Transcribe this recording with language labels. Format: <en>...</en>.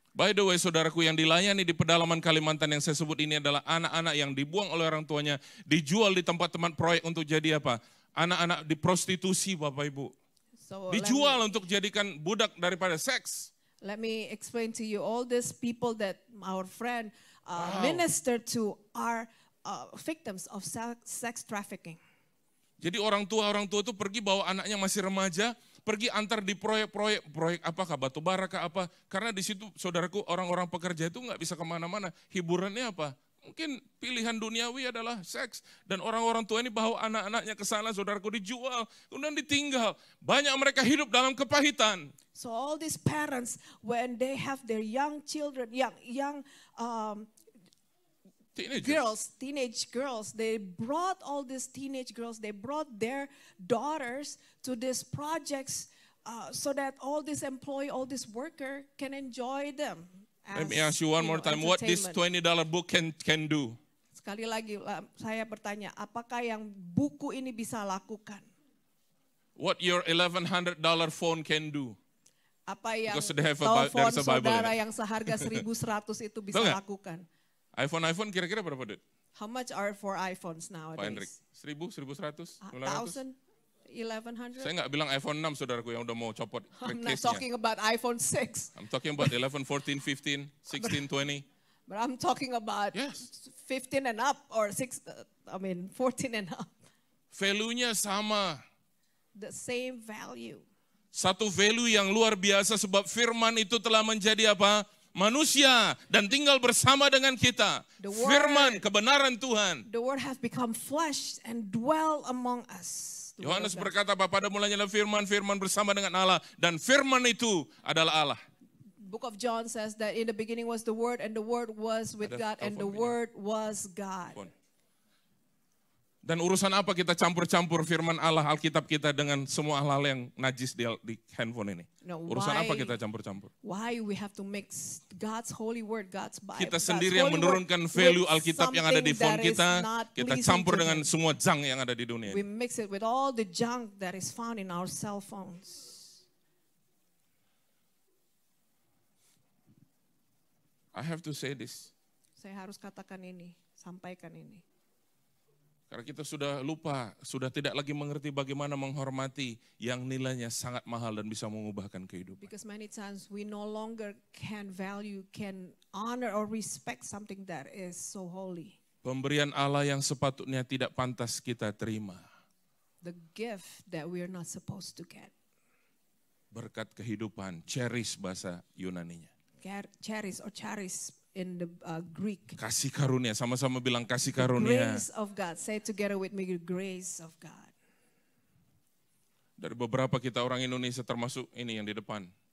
<en>By the way,</en> <id>saudaraku, yang dilayani di pedalaman Kalimantan yang saya sebut ini adalah anak-anak yang dibuang oleh orang tuanya, dijual di tempat-tempat proyek untuk jadi apa? Anak-anak diprostitusi, Bapak Ibu. Dijual untuk jadikan budak daripada seks.</id> <en>Let me explain to you all these people that our friend minister to are victims of sex trafficking.</en> <id>Jadi orang tua itu pergi bawa anaknya masih remaja, pergi antar di proyek apakah batu bara kah apa, karena di situ saudaraku orang-orang pekerja itu nggak bisa kemana-mana, hiburannya apa? Mungkin pilihan duniawi adalah seks, dan orang-orang tua ini bawa anak-anaknya ke sana, saudaraku, dijual, kemudian ditinggal. Banyak mereka hidup dalam kepahitan.</id> <en>So all these parents, when they have their young children, young teenage girls, they brought all these teenage girls, they brought their daughters to these projects so that all this employee, all this worker can enjoy them. Let me ask you one more time, what this $20 book can do?</en> <id>Sekali lagi saya bertanya, apakah yang buku ini bisa lakukan?</id> <en>What your $1,100 phone can do?</en> <id>Apa yang telepon saudara yang seharga 1.100 itu bisa lakukan? iPhone kira-kira berapa, Dut?</id> <en>How much are for iPhones nowadays?</en> <id>Pak Hendrik, 1.000, 1.100, 900? 1,100? Saya nggak bilang iPhone 6, saudaraku, yang udah mau copot</id> <en>I'm not talking about iPhone 6. I'm talking about 11, 14, 15, 16, 20. But I'm talking about 15 and up or 14 and up.</en> <id>Value-nya sama.</id> <en>The same value.</en> <id>Satu value yang luar biasa sebab firman itu telah menjadi apa? Manusia dan tinggal bersama dengan kita. Firman kebenaran Tuhan.</id> <en>The word has become flesh and dwell among us.</en> <id>Yohanes berkata, pada mulanya adalah firman, firman bersama dengan Allah, dan firman itu adalah Allah.</id> <en>Book of John says that in the beginning was the word, and the word was with God, and the word was God.</en> <id>Dan urusan apa kita campur-campur firman Allah, Alkitab kita dengan semua hal-hal yang najis di handphone ini? Urusan apa kita campur-campur?</id> <en>Why we have to mix God's holy word, God's Bible?</en> <id>Kita sendiri yang menurunkan value Alkitab yang ada di phone kita, kita campur dengan semua junk yang ada di dunia.</id> <en>We mix it with all the junk that is found in our cell phones. I have to say this.</en> <id>Saya harus katakan ini, sampaikan ini. Karena kita sudah lupa, sudah tidak lagi mengerti bagaimana menghormati yang nilainya sangat mahal dan bisa mengubahkan kehidupan.</id> <en>Because many times we no longer can honor or respect something that is so holy.</en> <id>Pemberian Allah yang sepatutnya tidak pantas kita terima.</id> <en>The gift that we are not supposed to get.</en> <id>Berkat kehidupan, charis bahasa Yunaninya.</id> <en>Charis in the Greek.</en> <id>Kasih karunia, sama-sama bilang kasih karunia.</id> <en>Grace of God, say together with me, grace of God.</en> <id>Dari beberapa kita orang Indonesia termasuk ini yang di depan.</id>